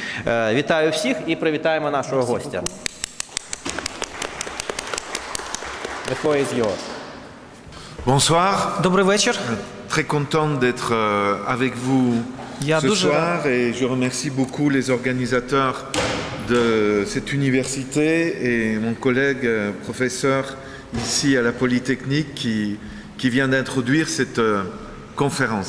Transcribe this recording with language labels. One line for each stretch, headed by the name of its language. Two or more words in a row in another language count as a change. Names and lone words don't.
Ukrainian: Вітаю всіх і привітаємо нашого гостя.
English: The floor is yours.
French: Bonsoir.
Ukrainian: Добрий вечір.
French: Très content d'être avec vous ce soir et je remercie beaucoup les organisateurs de cette université et mon collègue professeur ici à la Polytechnique qui vient d'introduire cette conférence.